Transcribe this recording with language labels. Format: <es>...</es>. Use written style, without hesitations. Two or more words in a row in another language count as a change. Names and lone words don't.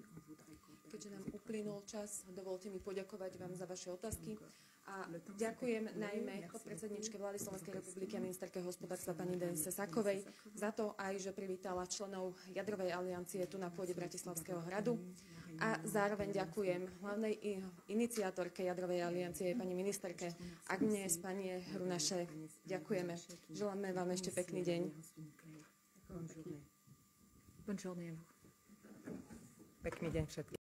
<sk>Keďže nám uplynul čas, dovolte mi poďakovať vám za vaše otázky a ďakujem najmä podpredsedničke vlády Slovenskej republiky a ministerke hospodárstva pani Denise Sakovej za to aj, že privítala členov Jadrovej aliancie tu na pôde Bratislavského hradu. A zároveň ďakujem hlavnej iniciátorke Jadrovej aliancie, pani ministerke Agnes, pani Runacher. Ďakujeme. Želáme vám ešte pekný deň.</sk> <fr>Bonne journée à vous.</fr> <sk>Pekný deň všetkým.</sk>